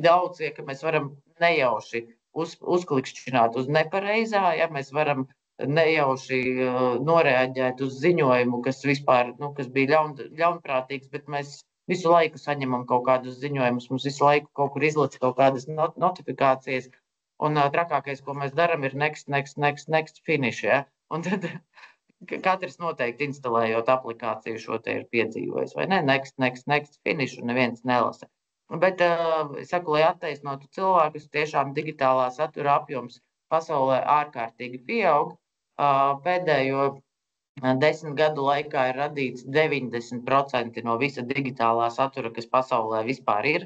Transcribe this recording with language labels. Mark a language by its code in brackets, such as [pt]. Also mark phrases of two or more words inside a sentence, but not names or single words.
[lv] daudz, ka mēs varam nejauši uzklikšķināt uz nepareizā, ja mēs varam nejauši noreaģēt uz ziņojumu, kas vispār, kas bija ļaunprātīgs, bet mēs visu laiku saņemam kaut kādus ziņojumus, mums visu laiku kaut kur izlec kaut kādas notifikācijas, un trakākais, ko mēs daram, ir [en] next, finish, [lv] ja? Un tad katrs noteikti instalējot aplikāciju šo te ir piedzīvojis, vai ne? [en] Next, finish, [lv] un neviens nelasa. Bet, es saku, lai attaisnotu cilvēkus, tiešām digitālā satura apjoms pasaulē ārkārtīgi pieaug. Pēdējo 10 gadu laikā ir radīts 90% no visa digitālā satura, kas pasaulē vispār ir.